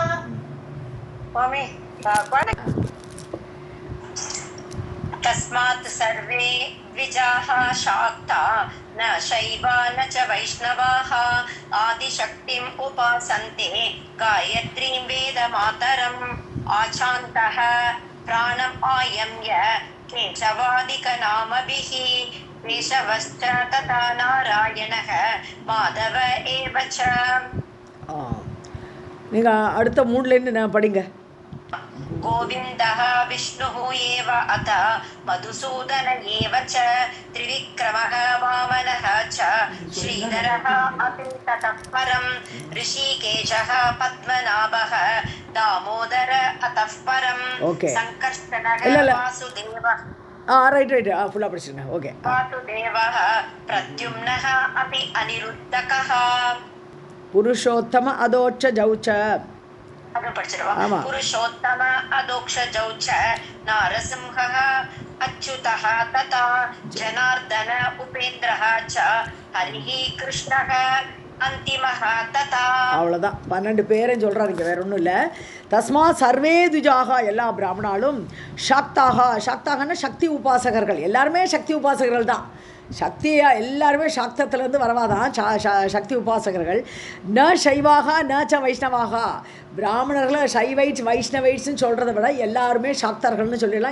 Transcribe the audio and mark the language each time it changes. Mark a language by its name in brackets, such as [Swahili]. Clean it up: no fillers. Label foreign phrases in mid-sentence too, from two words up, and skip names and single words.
[Sanskrit] तस्मात् सर्वे द्विजाः शाक्ता न शैवा न च वैष्णवाः आदिशक्तिम् उपासन्ते गायत्रीं वेदमातरम् आचान्तः प्राणम् आयम्य केशवादिकनामभिः केशवश्च तथा नारायणः माधव एव च. [Tamil] நீங்கள் அடுத்த மூணுலேருந்து நான் படிங்க. [Sanskrit] गोविन्दः विष्णुः एव अथ मधुसूदन एव च त्रिविक्रमः वामनः च श्रीधरः अपि ततः परम् ऋषिकेशः पद्मनाभः दामोदर अतः परम् सङ्कर्षणः वासुदेवः [Tamil] ரைட் ஃபுல்லாக படிச்சுருங்க. ஓகே. [Sanskrit] वासुदेवः प्रद्युम्नः अपि अनिरुद्धकः पुरुषोत्तम अदोच्च जौच पुरुषोत्तम अदोक्ष जौच नारसिंहः अच्युतः तथा जनार्दन उपेन्द्रः च हरिः कृष्णः अंतिमः तथा. [Tamil] அவ்வளோதான், 12 பேரும் சொல்கிறாருங்க, வேற ஒன்றும் இல்லை. [Sanskrit] तस्मा सर्वे द्विजाः, [Tamil] எல்லா பிராமணாலும் சாக்தாக, சாக்தாகன்னா சக்தி உபாசகர்கள், எல்லாருமே சக்தி உபாசகர்கள் தான். சக்தியாக எல்லாருமே சாக்தத்துலேருந்து வரவாதான் சக்தி உபாசகர்கள். [Sanskrit] न शैवाः न च वैष्णवाः, [Tamil] பிராமணர்களை சைவைட்ஸ் வைஷ்ணவைட்ஸ்ன்னு சொல்கிறத விட எல்லாருமே சாக்தர்கள்னு சொல்லிடலாம்.